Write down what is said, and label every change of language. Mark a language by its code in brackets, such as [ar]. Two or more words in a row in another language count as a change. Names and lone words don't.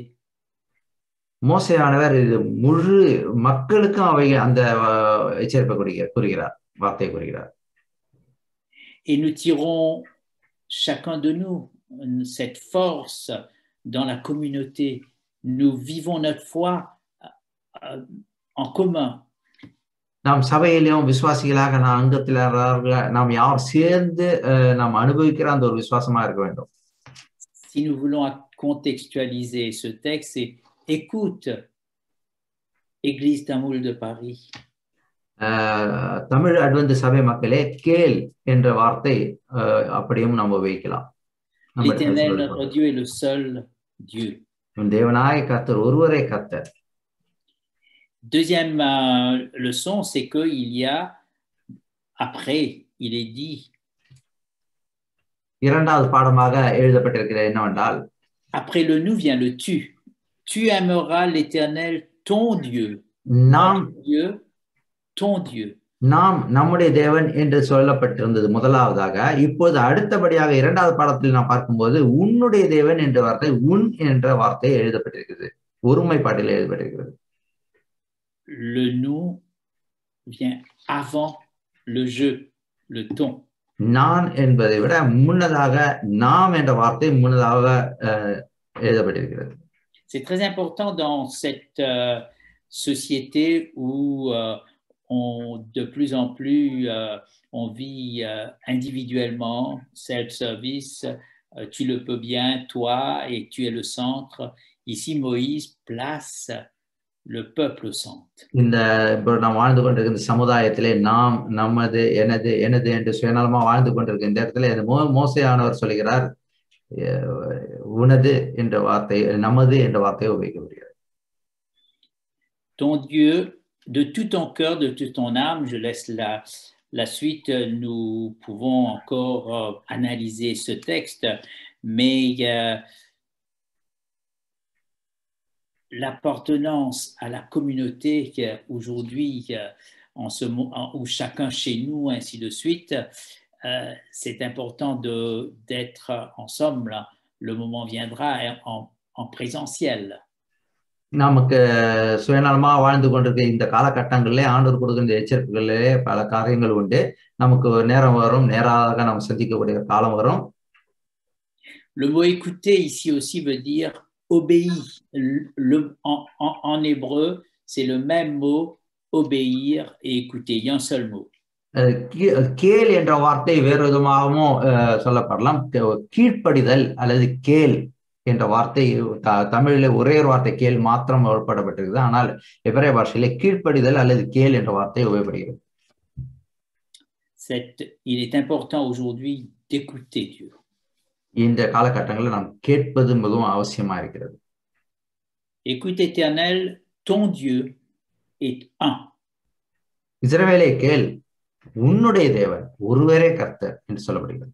[ta] மோசேயானவர் இது முழு மக்களுக்கும் அந்த எச்சரிப்பை கூறுகிறார், வார்த்தையை கூறுகிறார். [fr] Et nous tirons chacun de nous cette force dans la communauté. Nous vivons notre foi en commun. [ta] நாம் சபையிலும் விசுவாசிகளாக நாம் யார் சேர்ந்து நாம் அனுபவிக்கிற அந்த ஒரு விசுவாசமா இருக்க வேண்டும். [fr] Si nous voulons contextualiser ce texte, c'est écoute, Église Tamoul de Paris. [ta] தமிழ் அட்வென்டிஸ்ட் சபை மக்களே கேள் என்ற வார்த்தை அப்படியும் நாம் உபயோகிக்கலாம். [fr] L'Éternel notre Dieu est le seul Dieu. [ta] தேவனாய கர்த்தர் ஒருவரே கர்த்தர். [fr] Deuxième leçon, c'est que il y a après, il est dit. [ta] இரண்டாவது பாடமாக எழுதப்பட்டிருக்கிறது என்னவென்றால், [fr] après le nous vient le tu. Tu aimeras l'Éternel ton Dieu. [ta] நாம் [fr] Dieu, ton Dieu. [ta] நாம் நம்முடைய தேவன் என்று சொல்லப்பட்டிருந்தது முதலாவதாக. இப்போது அடுத்தபடியாக இரண்டாவது பாடத்தில் நாம் பார்க்கும்போது உன்னுடைய தேவன் என்ற வார்த்தை, உன் என்ற வார்த்தை எழுதப்பட்டிருக்கிறது, ஒருமைப்பாட்டில் எழுதப்பட்டிருக்கிறது. [fr] Le nous vient avant le je, le ton. [ta] நான் என்பதை விட முன்னதாக நாம் என்ற வார்த்தை முன்னதாக எழுதப்பட்டிருக்கிறது. [fr] C'est très important dans cette société où de plus en plus on vit individuellement, self-service, tu le peux bien, toi, et tu es le centre. Ici, Moïse place le peuple au centre. [ta] இந்த நாம் வாழ்ந்து கொண்டிருக்கிற சமுதாயத்திலே நாம் நமது எனது என்று சுயநலமா வாழ்ந்து கொண்டிருக்கிற இந்த இடத்துல மோசேயானவர் சொல்கிறார், உனது என்ற வார்த்தை, நமது என்ற வார்த்தையை உபயோகிக்கப்படுகிறது. [fr] Ton Dieu, de tout ton cœur, de toute ton âme, je laisse la suite, nous pouvons encore analyser ce texte, mais l'appartenance à la communauté aujourd'hui, où chacun chez nous, ainsi de suite, c'est important d'être ensemble. Le moment viendra en présentiel. [ta] நமக்கு சுயநலமா வாழ்ந்து கொண்டிருக்க இந்த காலகட்டங்களிலே ஆண்டவர் கொடுக்கின்ற எச்சரிப்புகளிலே பல காரியங்கள் உண்டு. நமக்கு ஒரு நேரம் வரும், நேராக நாம் சந்திக்கக்கூடிய காலம் வரும். [fr] Le mot écouter ici aussi veut dire obéir. En hébreu, c'est le même mot, obéir et écouter. Il y a un seul mot. [ta] கேள் என்ற வார்த்தை வேறு விதமாகவும் சொல்லப்படலாம். கீழ்ப்படிதல் அல்லது கேள் என்ற வார்த்தை தமிழில் ஒரே ஒரு வார்த்தை கேள் மாத்திரம் வழங்கப்பட்டிருக்கிறது. ஆனால் எபிரேய பாஷையிலே கீழ்ப்படிதல் அல்லது கேள் என்ற வார்த்தை உபயோகப்படுகிறது. [fr] Il est important aujourd'hui d'écouter Dieu. [ta] இந்த காலகட்டங்களில் நாம் கேட்பது மிகவும் அவசியமா இருக்கிறது. [fr] Écoute éternel, ton Dieu est un. [ta] இஸ்ரவேலே கேள், உன்னுடைய தேவன் ஒருவரே கர்த்தர் என்று சொல்லப்படுகிறது.